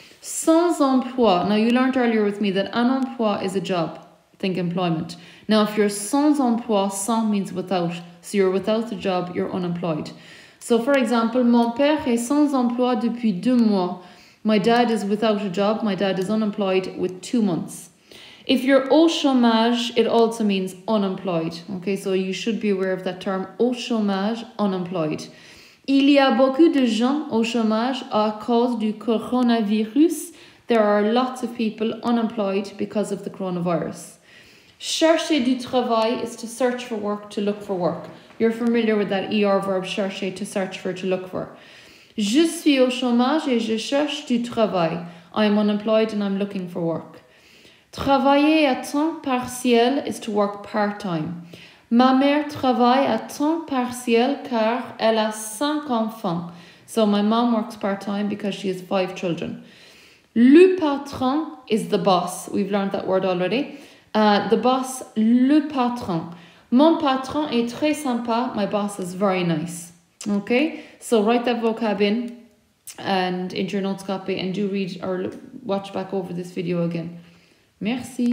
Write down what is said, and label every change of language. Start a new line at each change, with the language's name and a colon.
French: Sans emploi.
English: Now you learned earlier with me that
French: un emploi
English: is a job. Think employment. Now, if you're
French: sans emploi,
English: sans means without. So you're without a job, you're unemployed. So, for example,
French: mon père est sans emploi depuis 2 mois.
English: My dad is without a job. My dad is unemployed with 2 months. If you're
French: au chômage,
English: it also means unemployed. Okay, so you should be aware of that term,
French: au chômage,
English: unemployed.
French: Il y a beaucoup de gens au chômage à cause du coronavirus.
English: There are lots of people unemployed because of the coronavirus.
French: Chercher du travail
English: is to search for work, to look for work. You're familiar with that ER verb, chercher, to search for, to look for.
French: Je suis au chômage et je cherche du travail.
English: I'm unemployed and I'm looking for work.
French: Travailler à temps partiel
English: is to work part-time.
French: Ma mère travaille à temps partiel car elle a 5 enfants.
English: So my mom works part-time because she has 5 children.
French: Le patron
English: is the boss. We've learned that word already. The boss,
French: le patron. Mon patron est très sympa.
English: My boss is very nice. Okay, so write that vocab in and into your notes copy and do read or watch back over this video again. Merci.